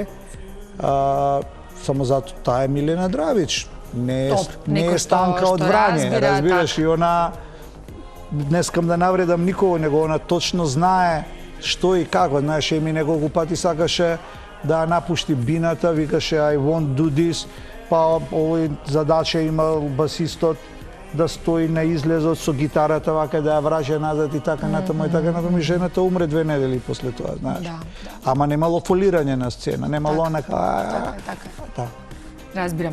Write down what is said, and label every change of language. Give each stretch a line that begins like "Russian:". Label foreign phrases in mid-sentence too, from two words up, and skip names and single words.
Macedonian: Само зато таа е Милена Дравич. Не е Станка од Врање, разбираш, и она днескам да навредам никого, него она точно знае што и како. Знаеш, ми неколку пати сакаше да напушти бината, викаше
English: I won't do this,
Macedonian: па овој задача имал басистот да стои на излезот со гитарата вака да ја враќа назад и така натаму и така натаму, и жената умре 2 недели после тоа, знаеш. Ама немало фолирање на сцена, немало онака. Така. Разбирам.